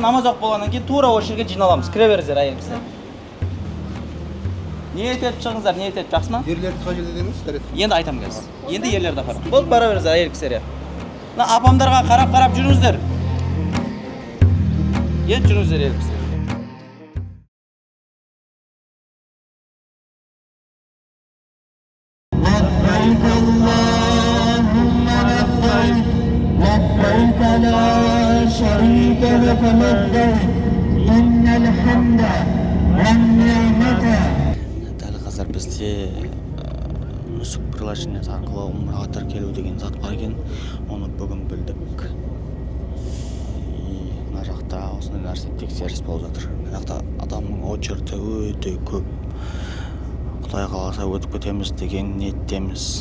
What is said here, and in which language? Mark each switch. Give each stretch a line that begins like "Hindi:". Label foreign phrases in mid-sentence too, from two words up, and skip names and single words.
Kazakh: Намаз оқып болғаннан кейін тура осы жерге жиналамыз. Кіре беріңіздер әйел кісілер. Ниет етіп шығыңыздар, ниет етіп, жақсы ма? Ерлерді қай жерде дедіңіз? Енді айтамын қазір. Енді ерлерді апарам. Болды, бара беріңіздер әйел кісілер. Мына апамдарға қарап жүріңіздер. Енді жүріңіздер әйел кісілер.
Arabic: لبيك لا شريك لك لبيك إن الحمد والنعمة.
Kazakh: Дәл қазір бізде Нусук приложениесі арқылы умраға тіркелу деген зат бар екен. Оны бүгін білдік. Мына жақта осындай нәрсе тексеріс болып жатыр. Мына жақта адамның очерті өте көп. Құдай қаласа өтіп кетеміз деген ниеттеміз.